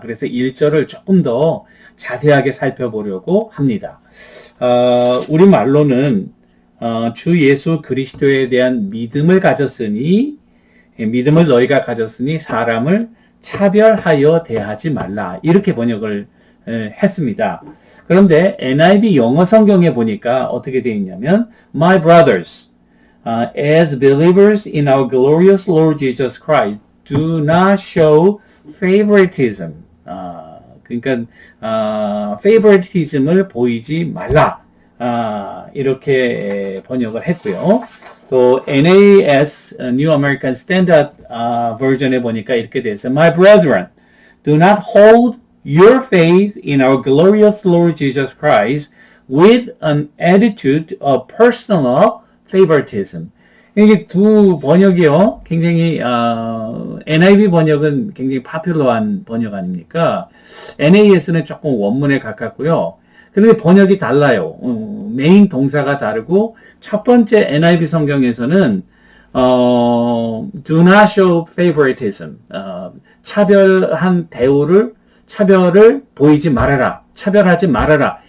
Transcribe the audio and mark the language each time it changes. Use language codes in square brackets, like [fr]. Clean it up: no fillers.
[ko] 그래서 1절을 조금 더 자세하게 살펴보려고 합니다. 우리말로는 주 예수 그리스도에 대한 믿음을 가졌으니 믿음을 너희가 가졌으니 사람을 차별하여 대하지 말라. 이렇게 번역을 했습니다. 그런데 NIV 영어 성경에 보니까 어떻게 되어 있냐면 [en] My brothers, as believers in our glorious Lord Jesus Christ, do not show favoritism. [ko] 그러니까 favoritism을 보이지 말라. 이렇게 번역을 했고요. 또 NAS New American Standard Version에 보니까 이렇게 돼 있어요. [en] My brethren, do not hold your faith in our glorious Lord Jesus Christ with an attitude of personal favoritism. [ko] 이게 두 번역이요. 굉장히 NIV 번역은 굉장히 파퓰러한 번역 아닙니까? NAS는 조금 원문에 가깝고요. 그런데 번역이 달라요. 메인 동사가 다르고 첫 번째 NIV 성경에서는 [en] do not show favoritism, [ko] 차별한 차별을 보이지 말아라, 차별하지 말아라.